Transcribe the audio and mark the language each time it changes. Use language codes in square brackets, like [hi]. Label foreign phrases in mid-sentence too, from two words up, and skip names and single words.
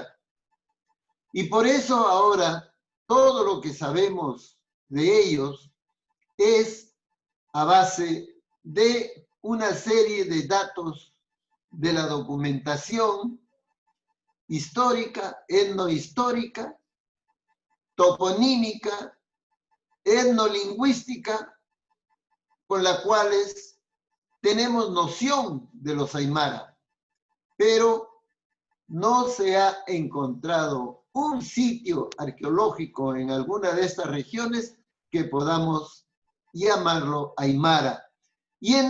[es] Y por eso ahora todo lo que sabemos de ellos es a base de una serie de datos de la documentación histórica, etnohistórica, toponímica, etnolingüística, con las cuales tenemos noción de los aymara, pero no se ha encontrado un sitio arqueológico en alguna de estas regiones que podamos llamarlo aymara, y en